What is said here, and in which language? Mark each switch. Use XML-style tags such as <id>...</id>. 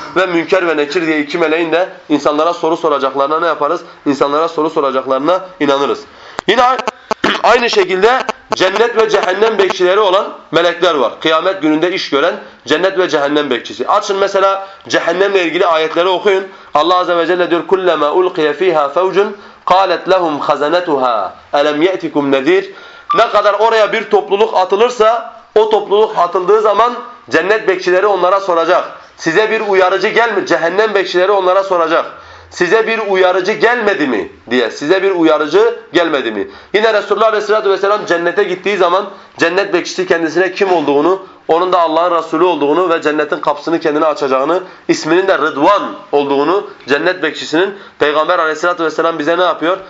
<tr>Ve münker ve nekir diye iki meleğin de insanlara soru soracaklarına ne yaparız? İnsanlara soru soracaklarına inanırız. Yine aynı şekilde cennet ve cehennem bekçileri olan melekler var. Kıyamet gününde iş gören cennet ve cehennem bekçisi. Açın mesela cehennemle ilgili ayetleri okuyun. Allah Azze ve Celle diyor</tr> <ar>كُلَّمَا أُلْقِيَ ف۪يهَا فَوْجٌ قَالَتْ لَهُمْ خَزَنَتُهَا أَلَمْ يَأْتِكُمْ نَذ۪يرٌ.</ar> <tr>Ne kadar oraya bir topluluk atılırsa o topluluk atıldığı zaman cennet bekçileri onlara soracak. Size bir uyarıcı gelmedi. Cehennem bekçileri onlara soracak. Size bir uyarıcı gelmedi mi diye. Size bir uyarıcı gelmedi mi? Yine Resulullah Aleyhisselatü Vesselam cennete gittiği zaman cennet bekçisi kendisine kim olduğunu, onun da Allah'ın Resulü olduğunu ve cennetin kapısını kendine açacağını, isminin de Rıdvan olduğunu cennet bekçisinin Peygamber Aleyhisselatü Vesselam bize ne yapıyor?</tr>